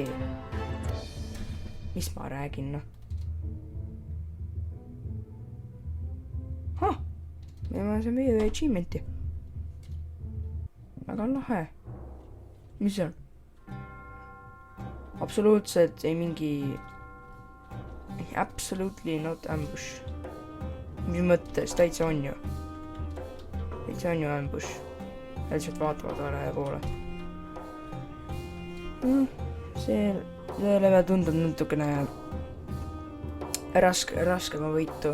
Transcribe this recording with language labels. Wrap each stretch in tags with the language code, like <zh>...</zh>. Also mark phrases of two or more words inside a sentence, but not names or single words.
<et>Mis ma räägin, noh? Me saame ühe achievementi. Väga lahe. Mis see on? Absoluutselt ei mingi...</et> <en>Absolutely not ambush.</en> <et>Mis mõttes? Täitsa on ju. Täitsa on ju ambush. Lihtsalt vaatavad vale poole. See level tundub natukene raskema võitu.</et>